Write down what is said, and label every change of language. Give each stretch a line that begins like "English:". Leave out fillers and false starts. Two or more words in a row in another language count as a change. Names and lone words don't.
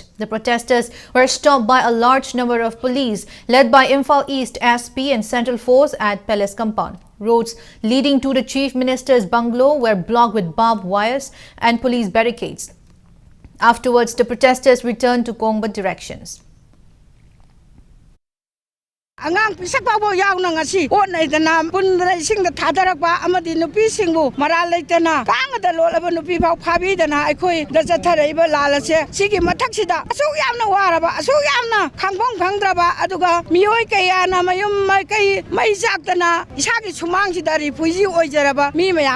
English: The protesters were stopped by a large number of police led by Imphal East SP and Central Force at Palace Compound. Roads leading to the Chief Minister's bungalow were blocked with barbed wires and police barricades. Afterwards, the protesters returned to Kongba directions.
Manipuri: Angang pisak pabo yaw na ngasi o na idana punra ising da thadarak ba amadi nupi singbu maral leitana kang da lolaba nupi pau phabi dana akhoi da jathara iba lalase sigi mathak sida asu yamna waraba asu yamna khangpong khangdraba aduga miyoi kaya na mayum mai kai mai jaktana isagi sumang sida ri puji oijaraba mi mayam